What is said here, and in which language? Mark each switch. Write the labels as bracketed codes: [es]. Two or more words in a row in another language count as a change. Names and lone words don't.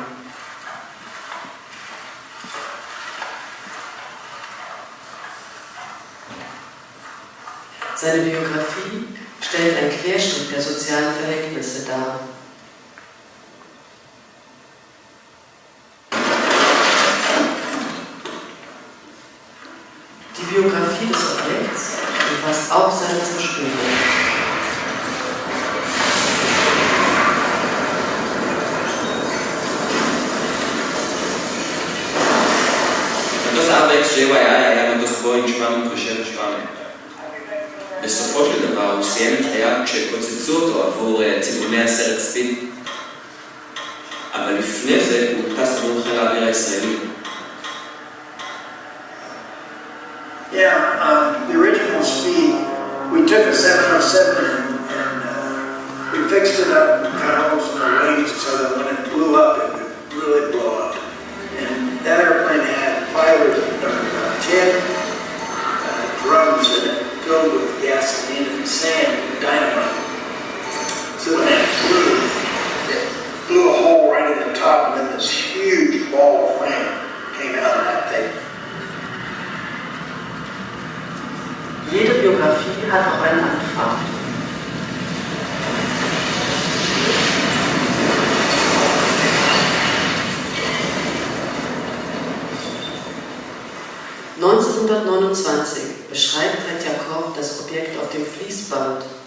[de] Seine Biografie stellt einen Querschnitt der sozialen Verhältnisse dar. Die Biografie des Objekts umfasst auch seine Zerstörung. [he] מטוס RX-7 היה מטוס בואינג 707. בסופו של דבר הוא סיים את חייו כשפוצצו אותו עבור צילומי הסרט ספיד. אבל לפני זה הוא טס עבור חיל האוויר הישראלי. [en] Yeah, the original Speed, we took a 707 and we fixed it up and cut holes in the wings so that when it blew up, it would really blow up. And that airplane had 10 drums in it filled with gasoline and sand and dynamite. So when it blew a hole right in the top, and then this huge ball of flame came out of that thing. [de] Jede Biografie hat auch einen Anfang. (1929) beschreibt Tretjakov das Objekt auf dem Fließband.